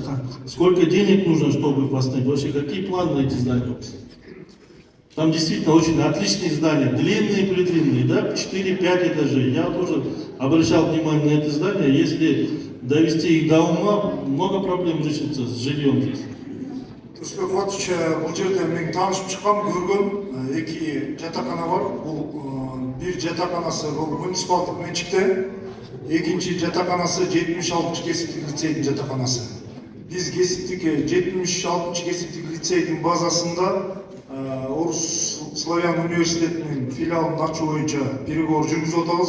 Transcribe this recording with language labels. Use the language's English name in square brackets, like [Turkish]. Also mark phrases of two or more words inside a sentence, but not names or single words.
[Russian] Сколько денег нужно, чтобы их восстановить? Вообще, какие планы на эти здания? Там действительно очень отличные здания, длинные-предлинные, да, 4-5 этажей. Я тоже обращал внимание на эти здания. Если довести их до ума, много проблем решится с жильем здесь. [Kyrgyz] Түрсбек Батыч, бул жерде мен таанышып чыккам, көргөм, эки жатакана бар. Бул бир жатаканасы бул муниципалдык менчикте, экинчи жатаканасы 76 кесиптик лицейдин жатаканасы. Биз кесиптик 76 кесиптик лицейдин базасында Орус Славян университетинин филиалын ачуу боюнча переговор жүргүзүп атабыз.